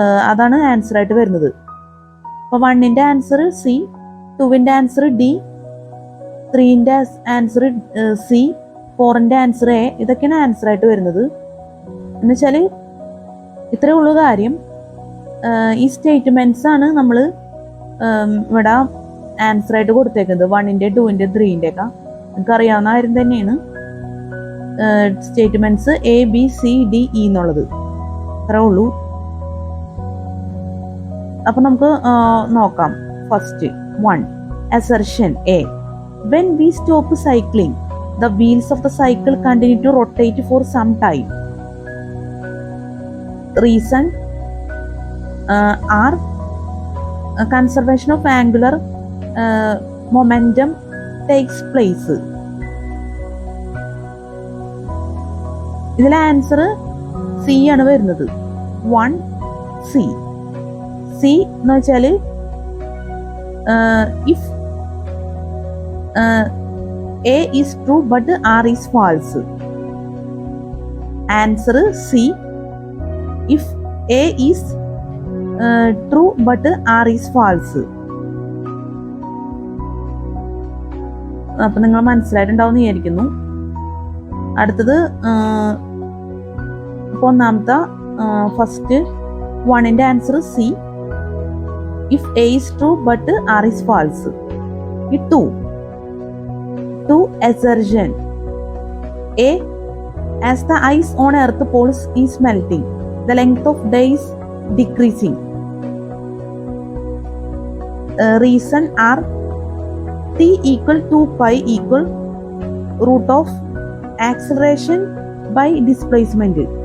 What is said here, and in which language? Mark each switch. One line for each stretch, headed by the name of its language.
Malayalam: അതാണ് ആൻസർ ആയിട്ട് വരുന്നത്. അപ്പോൾ 1ന്റെ answer C, 2ന്റെ answer D, 3ന്റെ answer C, 4ന്റെ answer A. ഇതൊക്കെയാണ് ആൻസർ ആയിട്ട് വരുന്നത്. എന്നുവെച്ചാൽ ഇത്രയേ ഉള്ളൂ കാര്യം. ഈ സ്റ്റേറ്റ്മെന്റ്സ് ആണ് നമ്മൾ ഇവിടെ ആൻസർ ആയിട്ട് കൊടുത്തേക്കുന്നത്. 1ന്റെ 2ന്റെ 3ന്റെ ഒക്കെ നമുക്ക് അറിയാവുന്ന കാര്യം തന്നെയാണ്. Statements A B C D E എന്നുള്ളത് അത്രേ ഉള്ളൂ. അപ്പൊ നമുക്ക് നോക്കാം. First 1 assertion A.
English: When we stop cycling, the wheels of the cycle continue to rotate for some time. Reason R. Conservation of angular momentum takes place.
Malayalam: ഇതിലെ answer C ആണ് വരുന്നത്. 1 C. C എന്ന് വെച്ചാൽ if
English: A is true but R is false. Answer C. If A is true but R is false.
Malayalam: അപ്പം നിങ്ങൾ മനസ്സിലായിട്ടുണ്ടാവുമെന്ന് വിചാരിക്കുന്നു. അടുത്തത് അപ്പോൾ ഒന്നാമത്തെ ഫസ്റ്റ് വണ്ണിൻ്റെ answer C.
English: If A is true but R is false. ഈ two assertion. A, as the ice on earth poles is melting, the length of day is decreasing. Reason are T equal to pi equal root of acceleration by displacement.